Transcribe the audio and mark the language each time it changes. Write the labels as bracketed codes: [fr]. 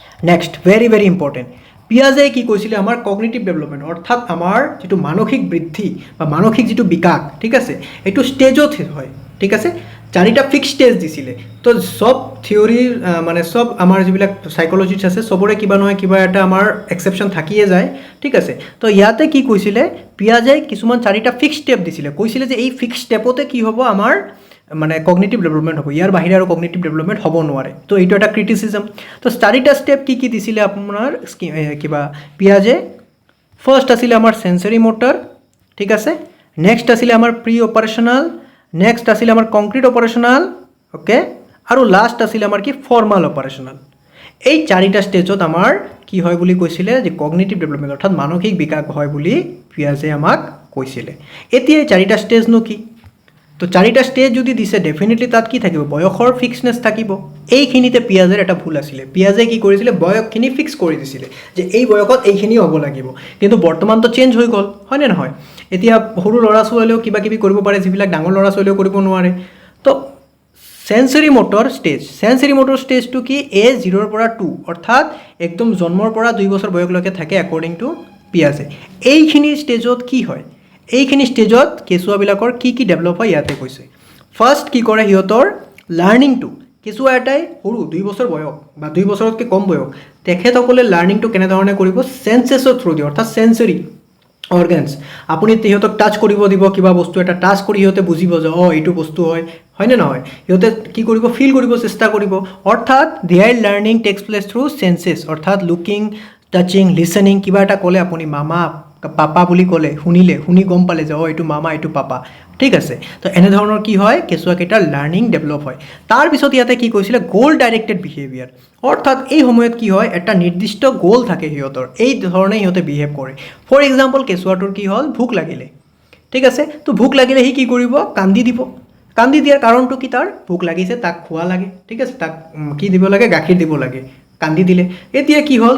[as] Next, very very important, পিয়াজে কি কৈছিলে? আমাৰ কগনিটিভ ডেভেলপমেণ্ট, অৰ্থাৎ আমাৰ যিটো মানসিক বৃদ্ধি বা মানসিক যিটো বিকাশ, ঠিক আছে, এইটো ষ্টেজত হয়। ঠিক আছে, 4টা ফিক্স ষ্টেজ দিছিলে। তো চব থিয়ৰী মানে চব আমাৰ যিবিলাক চাইকলজিষ্ট আছে চবৰে কিবা নহয় কিবা এটা আমাৰ এক্সেপশ্যন থাকিয়ে যায়। ঠিক আছে, তো ইয়াতে কি কৈছিলে? পিয়াজে কিছুমান 4টা ফিক্স ষ্টেপ দিছিলে, কৈছিলে যে এই ফিক্স ষ্টেপতে কি হ'ব? আমাৰ মানে কগনিটিভ ডেভেলপমেণ্ট হ'ব, ইয়াৰ বাহিৰে আৰু কগনিটিভ ডেভেলপমেণ্ট হ'ব নোৱাৰে। তো এইটো এটা ক্ৰিটিচিজম। তো 4টা ষ্টেপ কি কি দিছিলে আপোনাৰ কিবা পিয়াজে? ফাৰ্ষ্ট আছিলে আমাৰ সেন্সৰি মটৰ, ঠিক আছে, নেক্সট আছিলে আমাৰ প্ৰি অপাৰেশ্যনাল, নেক্সট আছিলে আমাৰ কংক্ৰিট অপাৰেশ্যনাল, অ'কে, আৰু লাষ্ট আছিলে আমাৰ কি? ফৰ্মাল অপাৰেশ্যনাল। এই 4টা ষ্টেজত আমাৰ কি হয় বুলি কৈছিলে? যে কগনিটিভ ডেভেলপমেণ্ট অৰ্থাৎ মানসিক বিকাশ হয় বুলি পিয়াজে আমাক কৈছিলে। এতিয়া এই 4টা ষ্টেজনো কি? তো 4টা ষ্টেজ যদি দিছে ডেফিনেটলি তাত কি থাকিব? বয়সৰ ফিক্সনেছ থাকিব। এইখিনিতে পিয়াজেৰ এটা ভুল আছিলে। পিয়াজে কি কৰিছিলে? বয়সখিনি ফিক্স কৰি দিছিলে যে এই বয়সত এইখিনি হ'ব লাগিব, কিন্তু বৰ্তমানতো চেঞ্জ হৈ গ'ল, হয়নে নহয়? এতিয়া সৰু ল'ৰা ছোৱালীয়েও কিবা কিবি কৰিব পাৰে যিবিলাক ডাঙৰ ল'ৰা ছোৱালীয়েও কৰিব নোৱাৰে। তো সেন্সৰি মটৰ ষ্টেজটো কি? এজ 0ৰ পৰা 2, অৰ্থাৎ একদম জন্মৰ পৰা 2 বছৰ বয়সলৈকে থাকে একৰ্ডিং টু পিয়াজে। এইখিনি ষ্টেজত কি হয়? এইখিনি ষ্টেজত কেঁচুৱাবিলাকৰ কি কি ডেভেলপ হয় ইয়াতে কৈছে। ফাৰ্ষ্ট কি কৰে? সিহঁতৰ লাৰ্ণিংটো, কেঁচুৱা এটাই সৰু 2 বছৰ বয়স বা 2 বছৰতকৈ কম বয়স, তেখেতসকলে লাৰ্ণিংটো কেনেধৰণে কৰিব? চেন্সেছৰ থ্ৰু দি, অৰ্থাৎ চেন্সৰি অৰ্গেনছ। আপুনি সিহঁতক টাচ কৰিব দিব, কিবা বস্তু এটা টাচ কৰি সিহঁতে বুজিব যে এইটো বস্তু হয়নে নহয়? সিহঁতে কি কৰিব? ফিল কৰিব চেষ্টা কৰিব। [en] অৰ্থাৎ their learning takes place through senses, অৰ্থাৎ looking, touching, listening. [as] কিবা এটা ক'লে আপুনি মামা পাপা বুলি ক'লে, শুনি গম পালে যে এইটো মামা এইটো পাপা, ঠিক আছে। তো এনেধৰণৰ কি হয়? কেঁচুৱাকেইটাৰ লাৰ্ণিং ডেভেলপ হয়। তাৰপিছত ইয়াতে কি কৈছিলে? গ'ল ডাইৰেক্টেড বিহেভিয়াৰ, অৰ্থাৎ এই সময়ত কি হয়? এটা নিৰ্দিষ্ট গ'ল থাকে সিহঁতৰ, এই ধৰণে সিহঁতে বিহেভ কৰে। ফৰ এক্সাম্পল, কেঁচুৱাটোৰ কি হ'ল? ভোক লাগিলে, ঠিক আছে, তো ভোক লাগিলে সি কি কৰিব? কান্দি দিব। কান্দি দিয়াৰ কাৰণটো কি? তাৰ ভোক লাগিছে, তাক খোৱা লাগে, ঠিক আছে, তাক কি দিব লাগে? গাখীৰ দিব লাগে। কান্দি দিলে। এতিয়া কি হ'ল?